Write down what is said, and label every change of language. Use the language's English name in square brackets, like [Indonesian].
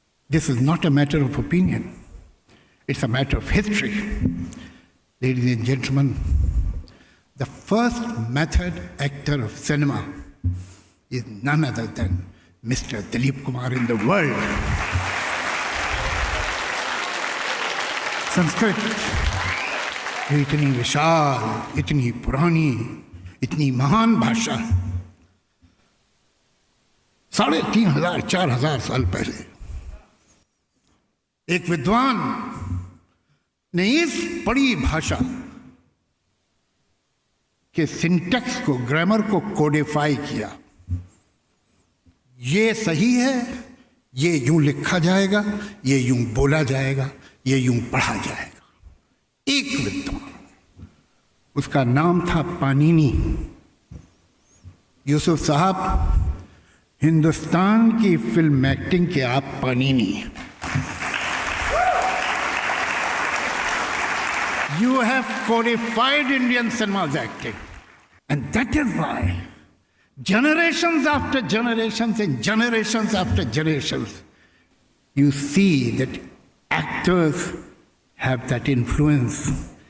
[English] This is not a matter of opinion. It's a matter of history. Ladies and gentlemen, the first method actor of cinema is none other than Mr. Dilip Kumar in the world. [Hindi] Sanskrit इतनी विशाल, इतनी पुरानी, इतनी महान भाषा, 3,500 4,000 साल पहले एक विद्वान ने इस बड़ी भाषा के सिंटैक्स को, ग्रामर को कोडिफाई किया. ये सही है, ये यूं लिखा जाएगा, ये यूं बोला जाएगा, ये यूं पढ़ा जाएगा. एक विद्वान. उसका नाम था पानीनी। यूसुफ साहब, हिंदुस्तान की फिल्म एक्टिंग के आप Panini. [English] You have codified Indian cinema's acting. And that is why generations after generations and generations after generations, you see that actors have that influence.